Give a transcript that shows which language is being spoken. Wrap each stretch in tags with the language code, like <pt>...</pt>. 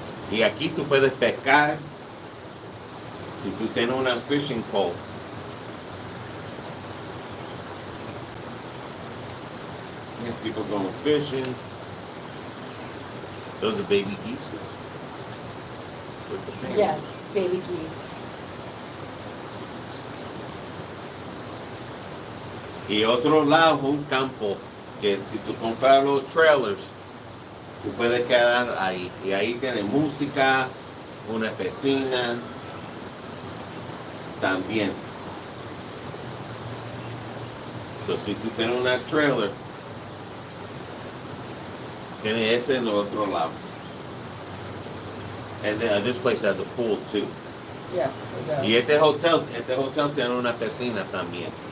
<es>Y aquí tú puedes pescar si tú tienes una</es> <en>fishing pole. Yeah, people going fishing. Those are baby geese with the family. Yes, baby geese.</en> <es>Y otro lado, un campo, que si tú compras los trailers, tú puedes quedar ahí. Y ahí tienes música, una piscina, también. So, si tú tienes una trailer, tienes ese en el otro lado.</es> <en>And this place has a pool too. Yes, it does.</en> <es>Y este hotel tiene una piscina también.</es>